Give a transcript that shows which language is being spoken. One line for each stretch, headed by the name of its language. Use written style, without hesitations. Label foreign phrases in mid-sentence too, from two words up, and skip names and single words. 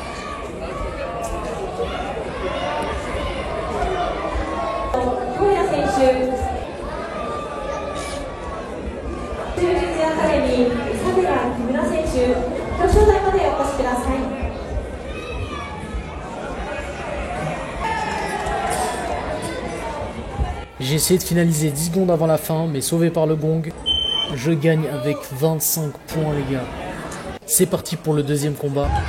Japanese: 小屋選手、柔術アカデミー、佐寺木村選手、表彰台までお越しください。
French: J'ai essayé de finaliser 10 secondes avant la fin, mais sauvé par le gong. Je gagne avec 25 points, les gars. C'est parti pour le deuxième combat.